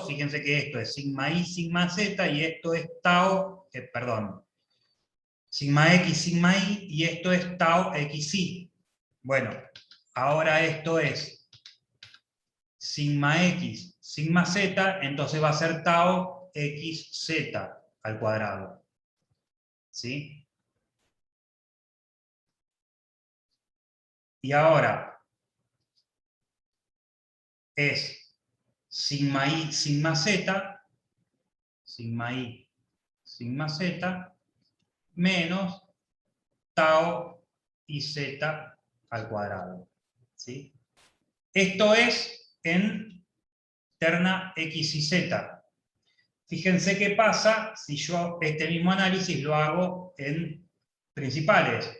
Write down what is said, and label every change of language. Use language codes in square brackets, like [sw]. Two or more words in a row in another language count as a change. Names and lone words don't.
[es] Fíjense que esto es sigma i, sigma z, y esto es tau, sigma x, sigma y, y esto es tau xi. Bueno, ahora esto es sigma x, sigma z, entonces va a ser tau xz al cuadrado. ¿Sí? Y ahora es sigma i, sigma z, sigma i, sigma z, menos tau y z al cuadrado. ¿Sí? Esto es en terna x y z. Fíjense qué pasa si yo este mismo análisis lo hago en principales.